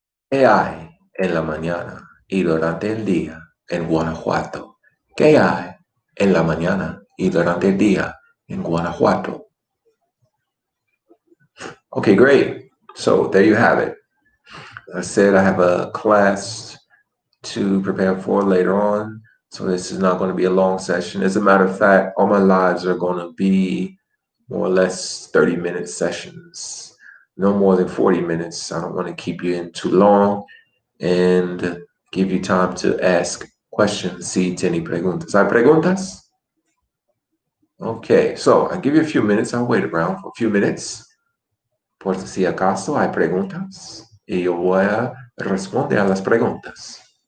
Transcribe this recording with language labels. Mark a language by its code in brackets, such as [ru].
[es] ¿Qué hay en la mañana y durante el día en Guanajuato? ¿Qué hay en la mañana y durante el día in Guanajuato? [en] Okay, great. So there you have it. I said I have a class to prepare for later on. So this is not going to be a long session. As a matter of fact, all my lives are going to be more or less 30-minute sessions. No more than 40 minutes. I don't want to keep you in too long and give you time to ask questions. [es] Si tiene preguntas. ¿Hay preguntas? [en] Okay, so I'll give you a few minutes. I'll wait around for a few minutes. [es] Por si acaso hay preguntas. Y yo voy a responder a las preguntas.